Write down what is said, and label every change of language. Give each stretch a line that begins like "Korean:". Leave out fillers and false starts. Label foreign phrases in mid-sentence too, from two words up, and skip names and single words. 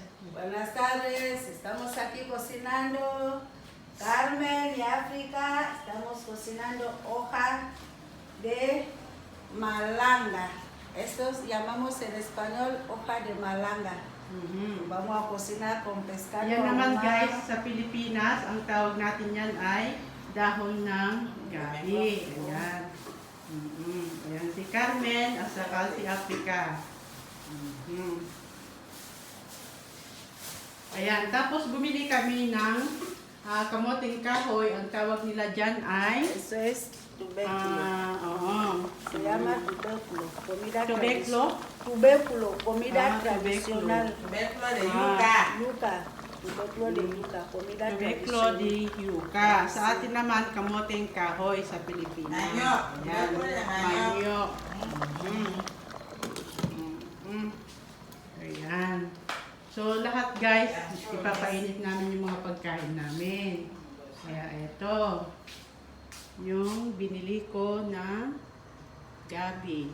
Spanish: Buenas tardes, estamos aquí cocinando. Carmen y África, estamos cocinando hoja de malanga. Estos llamamos en español hoja de malanga. Vamos a cocinar con pescado.
Filipino: Yan naman ahumado. guys, sa Pilipinas, ang tawag natin yan ay dahon ng gabi. Ayan. Ayan si Carmen at saka si Africa. Ayan, tapos bumili kami ng kamoting kahoy. Ang tawag nila dyan ay
Spanish: Eso es tubérculo. Se llama tubérculo. Comida Tubérculo? Tubérculo, comida Tubérculo. tradicional. Tubérculo de yuca. Yuca. Tubérculo de yuca, comida Tubérculo tradicional. di yuca.
Filipino: Sa atin naman, kamoting kahoy sa Pilipinas. Manok. Ayan,
Spanish: Tubérculo de manok.
Filipino: manok. Ayan. So, lahat guys, ipapainit namin yung mga pagkain namin. Kaya ito, yung binili ko na gabi.